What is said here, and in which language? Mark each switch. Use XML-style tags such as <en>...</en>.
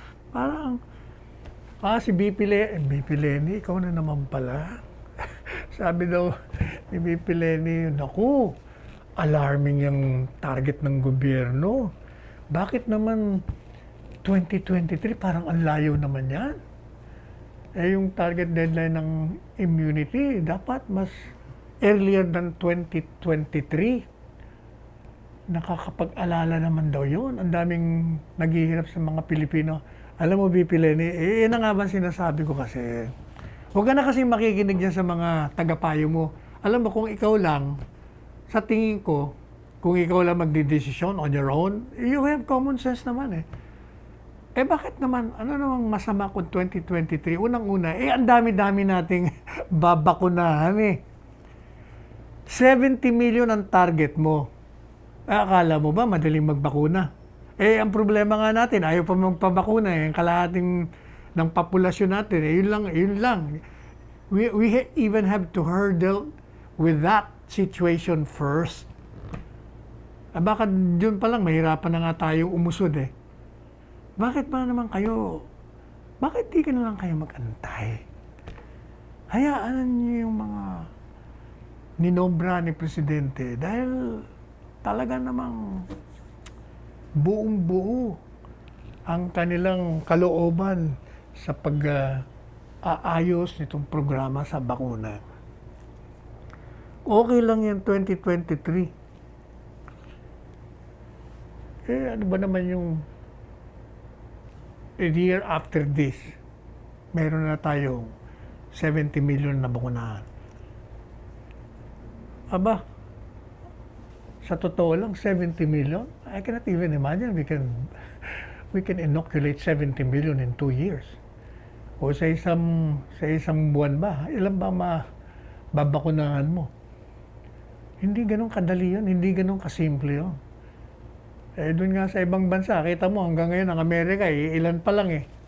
<tl>Parang, si BP Lenny, ikaw na naman pala. Sabi daw ni BP Lenny, naku, alarming yung target ng gobyerno. Bakit naman 2023, parang ang layo naman yan? Yung target deadline ng immunity, dapat mas</tl> <en>earlier than</en> <tl>2023. Nakakapag-alala naman daw yun. Ang daming naghihirap sa mga Pilipino. Alam mo, BP Lenny, yan na nga ba sinasabi ko kasi, huwag ka na kasi makikinig dyan sa mga tagapayo mo. Alam mo, kung ikaw lang, sa tingin ko, kung ikaw lang magdidesisyon</tl> <en>on your own, you have common sense</en> <tl>naman bakit naman, ano namang masama kung 2023? Unang-una, ang dami-dami nating babakunahan 70 million ang target mo. Akala mo ba madaling magbakuna? Ang problema nga natin, ayaw pa magpabakuna ang kalahating ng populasyon natin. Yun lang, yun lang.</tl> <en>We even have to hurdle with that situation first.</en> <tl>Baka dun pa lang, mahirapan na nga tayong umusod eh. Bakit ba naman kayo, bakit di ka na lang kayo mag-antay? Hayaan niyo yung mga ninobra ni Presidente dahil talaga namang buong-buo ang kanilang kalooban sa pag-aayos nitong programa sa bakuna. Okay lang yan 2023. Ano ba naman yung</tl> <en>a year after this,</en> <tl>meron na tayong 70 million na bakunahan. Aba, sa totoo lang, 70 million?</tl> <en>I cannot even imagine we can inoculate 70 million in 2 years.</en> <tl>O sa isang buwan ba, ilan ba babakunahan mo? Hindi ganun kadali yun, hindi ganun kasimple yun. Doon nga sa ibang bansa, kita mo hanggang ngayon ang Amerika, ilan pa lang eh.</tl>